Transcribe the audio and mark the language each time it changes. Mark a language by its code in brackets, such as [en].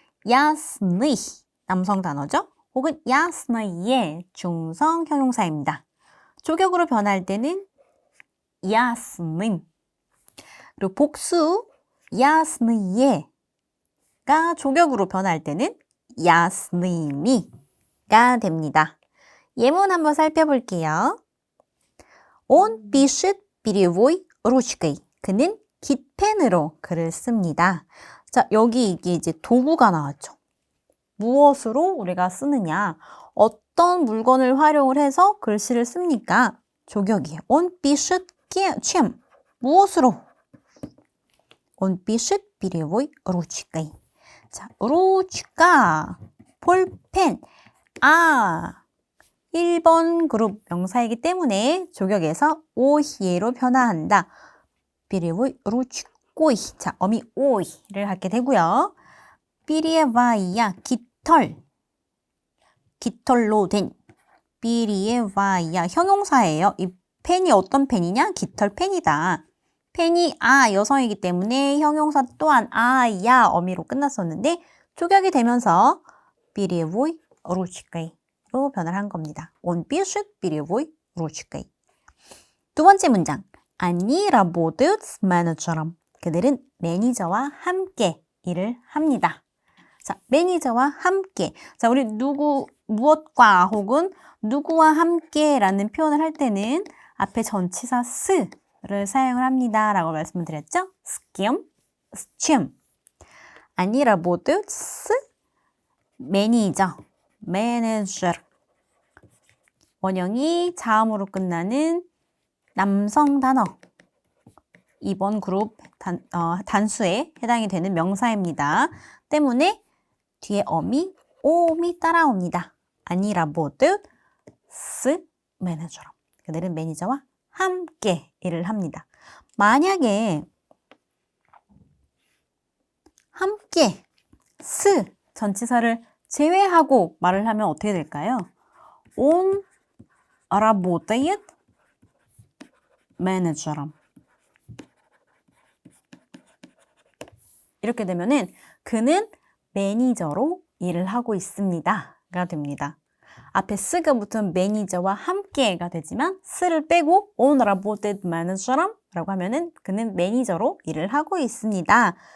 [ko] 야스니 남성 단어죠. 혹은 야스나이의 중성 형용사입니다. 조격으로 변할 때는 야스님. 그리고 복수 야스니예가 조격으로 변할 때는 야스님이가 됩니다. 예문 한번 살펴볼게요. [ru] Он пишет перьевой ручкой. [ko] 그는 깃펜으로 글을 씁니다. 자, 여기 이게 이제 도구가 나왔죠. 무엇으로 우리가 쓰느냐? 어떤 물건을 활용을 해서 글씨를 씁니까? 조격이에요. [ru] Он пишет чем? [ko] 무엇으로? [ru] Он пишет перьевой ручкой. [ko] 자, ручка, 볼펜. 1번 그룹 명사이기 때문에 조격에서 오히에로 변화한다. [ru] перьевой ручкой. [ko] 자, 어미 오이를 갖게 되고요. 삐리에바이야, 깃털로 된. 삐리에바이야, 형용사예요. 이 펜이 어떤 펜이냐? 깃털 펜이다. 펜이 여성이기 때문에 형용사 또한 야 어미로 끝났었는데 조격이 되면서 삐리에보이 루치까이로 변화를 한 겁니다. [ru] Он пишет перьевой ручкой. [ko] 두 번째 문장. [ru] Они работают с менеджером. [ko] 그들은 매니저와 함께 일을 합니다. 자, 매니저와 함께. 자, 우리 무엇과 혹은 누구와 함께라는 표현을 할 때는 앞에 전치사 스를 사용을 합니다. 라고 말씀을 드렸죠? 스키엄, 스침. [ru] Они работают с 매니저, 매니저. [ko] 원형이 자음으로 끝나는 남성 단어. 2번 그룹 단수에 해당이 되는 명사입니다. 때문에 뒤에 어미, 옴이 따라옵니다. [ru] Они работают с менеджером. [ko] 그들은 매니저와 함께 일을 합니다. 만약에 함께 스 전치사를 제외하고 말을 하면 어떻게 될까요? [ru] Он работает менеджером. [ko] 이렇게 되면은 그는 매니저로 일을 하고 있습니다. 가 됩니다. 앞에 스가 붙은 매니저와 함께가 되지만 스를 빼고 [ru] Он работает менеджером [ko] 라고 하면은 그는 매니저로 일을 하고 있습니다.